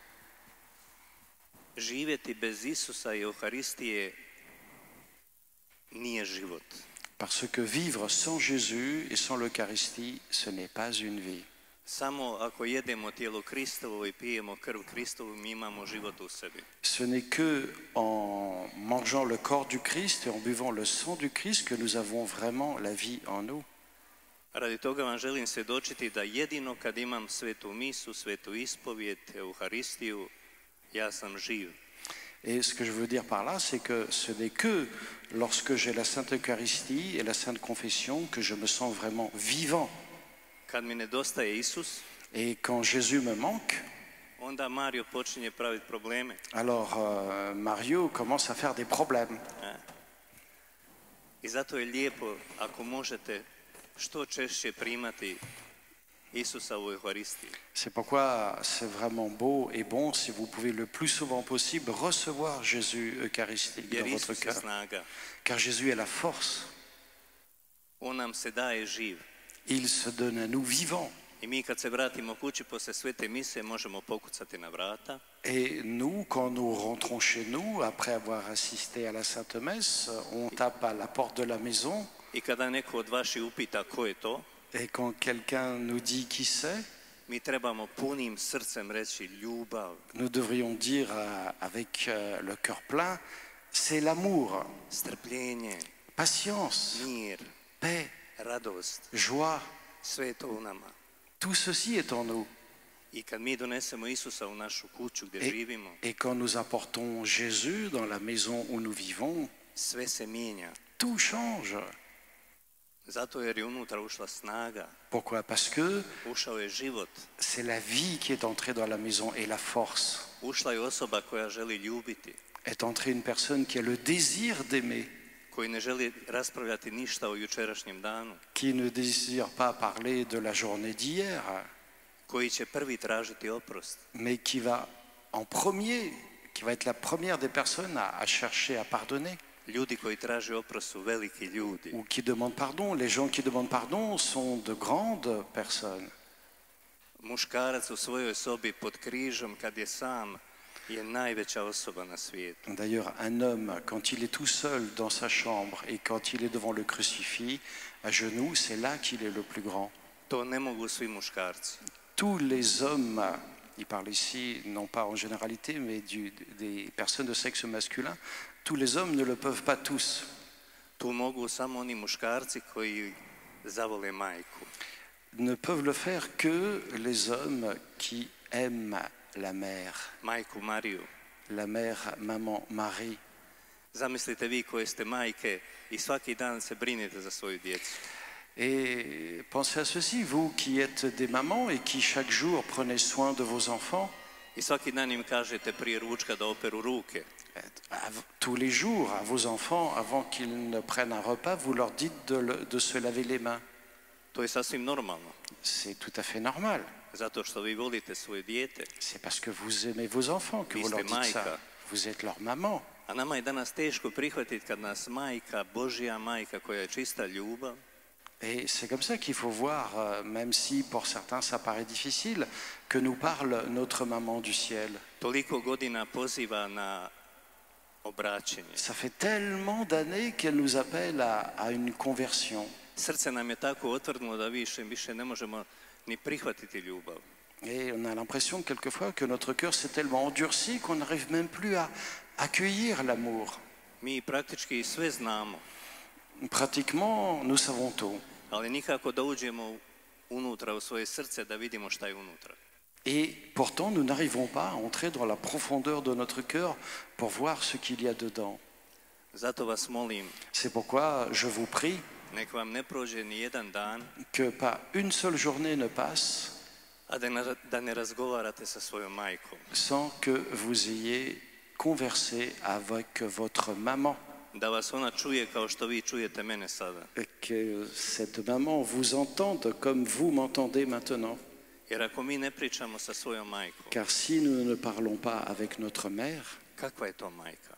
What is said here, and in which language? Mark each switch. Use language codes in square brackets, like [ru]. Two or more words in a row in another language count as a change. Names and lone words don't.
[fr] Parce que vivre sans Jésus et sans l'Eucharistie, ce n'est pas une vie. Ce n'est que en mangeant le corps du Christ et en buvant le sang du Christ que nous avons vraiment la vie en nous. [hr] Radi toga vam želim svjedočiti da jedino kad imam svetu misu, svetu ispovijed, Euharistiju, ja sam živ. [fr] Et ce que je veux dire par là, c'est que ce n'est que lorsque j'ai la Sainte Eucharistie et la Sainte Confession que je me sens vraiment vivant. [hr] Kad mi nedostaje Isus, [fr] et quand Jésus me manque, [hr] onda Mario počinje praviti probleme. [fr] Alors Mario commence à faire des problèmes. [hr] I zato je lijepo ako možete što češće primati Isusa u Euharistiji. [fr] C'est pourquoi c'est vraiment beau et bon si vous pouvez le plus souvent possible recevoir Jésus eucharistique dans votre cœur. Car Jésus est la force. [hr] On nam se daje živ. [fr] Il se donne à nous vivants. [hr] I mi kad se vratimo kući posle svete mise možemo pokucati na vrata. [fr] Et nous, quand nous rentrons chez nous, après avoir assisté à la Sainte Messe, on tape à la porte de la maison. [hr] I kada neko od vaših upita ko je to, [fr] et quand quelqu'un nous dit qui c'est, [hr] mi trebamo punim srcem reći ljubav. [fr] Nous devrions dire avec le cœur plein, c'est l'amour, [hr] strpljenje, [fr] patience, [hr] mir, [fr] paix, [hr] radost, [fr] joie. [hr] Sve je to u nama. [fr] Tout ceci est en nous. [hr] I kad mi donesemo Isusa u našu kuću gdje živimo, [fr] et quand nous apportons Jésus dans la maison où nous vivons, [hr] sve se mijenja. [fr] Tout change. [hr] Zato jer je unutra ušla snaga. [fr] Pourquoi? Parce que [hr] ušao je život. [fr] C'est la vie qui est entrée dans la maison et la force. [hr] Ušla je osoba koja želi ljubiti. [fr] Est entrée une personne qui a le désir d'aimer. [hr] Koji ne želi raspravljati ništa o jučerašnjem danu. [fr] Qui ne désire pas parler de la journée d'hier. [hr] Koji će prvi tražiti oprost. [fr] Mais qui va en premier, qui va être la première des personnes à chercher à pardonner. [hr] Ljudi koji traže oprost su veliki ljudi. [fr] Ou qui demandent pardon. Les gens qui demandent pardon sont de grandes personnes. [hr] Muškarac u svojoj sobi pod križom kad je sam je najveća osoba na svijetu. [fr] D'ailleurs, un homme, quand il est tout seul dans sa chambre et quand il est devant le crucifix, à genoux, c'est là qu'il est le plus grand. [hr] To ne mogu svi muškarci. [fr] Tous les hommes, il parle ici, non pas en généralité, mais des personnes de sexe masculin, tous les hommes ne le peuvent pas tous. [hr] Tu mogu samo oni muškarci koji zavole majku. [fr] Ne peuvent le faire que les hommes qui aime la mère, [hr] majku Mariju. [fr] la mère, maman Marie. [hr] Zamislite vi koje ste majke i svaki dan se brinete za svoju djecu. [fr] Et pensez à ceci, vous qui êtes des mamans et qui chaque jour prenez soin de vos enfants. [hr] I svaki dan im kažete prije ručka da operu ruke. [fr] Tous les jours, à vos enfants, avant qu'ils ne prennent un repas, vous leur dites de se laver les mains. [hr] To je sasvim normalno. [fr] C'est tout à fait normal. [hr] Zato što vi volite svoje dijete. [fr] C'est parce que vous aimez vos enfants que vous leur dites ça. Vous êtes leur maman. [hr] A nama je danas teško prihvatiti kad nas majka, Božja majka koja je čista ljubav. [fr] Et c'est comme ça qu'il faut voir, même si pour certains ça paraît difficile, que nous parle notre maman du ciel. [hr] Toliko godina poziva na obraćenje. [fr] Ça fait tellement d'années qu'elle nous appelle à une conversion. [hr] Srce nam je tako otvrdnulo da više ne možemo ni prihvatiti ljubav. [fr] Et on a l'impression quelquefois que notre cœur s'est tellement endurci qu'on n'arrive même plus à accueillir l'amour. [hr] Mi praktički sve znamo. [fr] Pratiquement, nous savons tout. [hr] Ali nikako da uđemo unutra u svoje srce da vidimo šta je unutra. [fr] Et pourtant, nous n'arrivons pas à entrer dans la profondeur de notre cœur pour voir ce qu'il y a dedans. [hr] Zato vas molim. [fr] C'est pourquoi je vous prie [hr] nek vam ne prođe ni jedan dan [fr] que pas une seule journée ne passe [hr] a da ne razgovarate sa svojom majkom. [fr] Sans que vous ayez conversé avec votre maman. [hr] Da vas ona čuje kao što vi čujete mene sada. [fr] Et que cette maman vous entende comme vous m'entendez maintenant. [hr] Jer ako mi ne pričamo sa svojom majkom. [fr] Car si nous ne parlons pas avec notre mère, [hr] kakva je to majka?